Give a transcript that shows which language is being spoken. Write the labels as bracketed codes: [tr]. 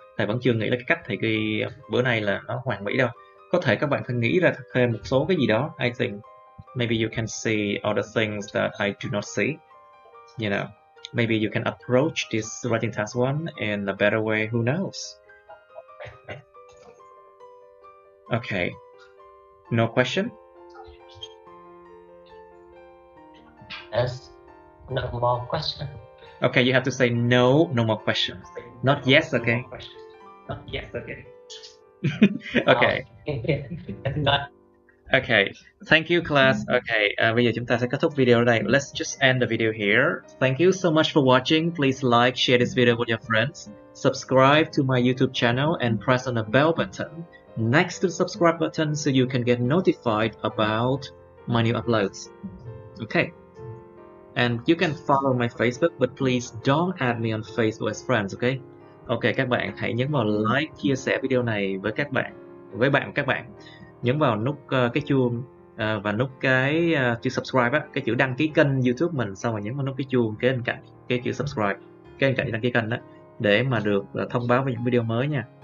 [vi] Thầy vẫn chưa nghĩ là cái cách thầy ghi bữa nay là nó hoàn mỹ đâu. Có thể các bạn phải nghĩ ra thêm một số cái gì đó. [en] I think maybe you can see other things that I do not see. You know, maybe you can approach this writing task one in a better way. Who knows? Okay. No question? Yes. No more question. Okay, you have to say no more questions. Not yes, okay? Not yes, okay. Okay. Not. Okay, thank you class. [vi] Okay, bây giờ chúng ta sẽ kết thúc video ở đây. [en] Let's just end the video here. Thank you so much for watching. Please like, share this video with your friends. Subscribe to my YouTube channel and press on the bell button next to the subscribe button so you can get notified about my new uploads. Okay. And you can follow my Facebook, but please don't add me on Facebook as friends, okay? [vi] Ok, các bạn hãy nhấn vào like, chia sẻ video này với các bạn, nhấn vào nút cái chuông và nút cái chữ subscribe á, cái chữ đăng ký kênh YouTube mình, xong rồi nhấn vào nút cái chuông kế bên cạnh cái chữ subscribe, kế bên cạnh đăng ký kênh đó, để mà được thông báo về những video mới nha.